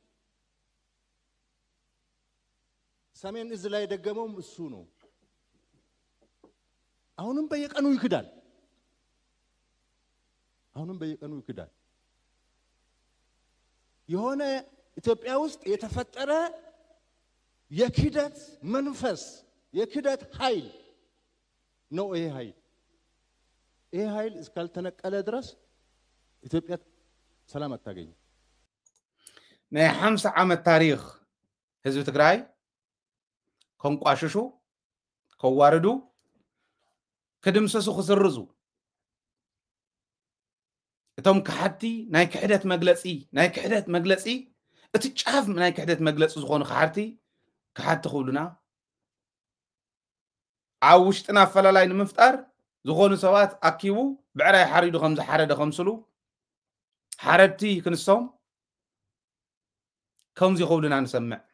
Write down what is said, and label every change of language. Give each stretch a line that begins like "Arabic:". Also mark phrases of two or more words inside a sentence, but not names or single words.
Amharic: ሰሜን እዝ ላይ ደገመው እሱ ነው አሁንም በየቀኑ ይክዳል የሆነ ኢትዮጵያ ውስጥ የተፈጠረ የክደት መንፈስ የክደት ኃይል ነው ይሄ ኃይል እስካልተነቀለ ድረስ ኢትዮጵያ ሰላም አታገኝ
Tigrinya: ናይ 50 ዓመት ታሪኽ ህዝቢ ትግራይ ከንቋሽሹ ከዋርዱ ከድምሰሱ ክስርዙ እቶም ከሓቲ ናይ ክሕደት መግለጺ እቲ ጫፍ ናይ ክሕደት መግለጺ ዝኾኑ ከሓቲ ክብሉና ኣብ ውሽጥና ኣፈላላይ ንምፍጣር ዝኾኑ ሰባት ኣኪቡ ብዕራይ ሓሪዱ ከም ዝሓረደ ከምስሉ ሓረድቲ ክንሶም ከምዚ ይኸውሉና ንሰምዕ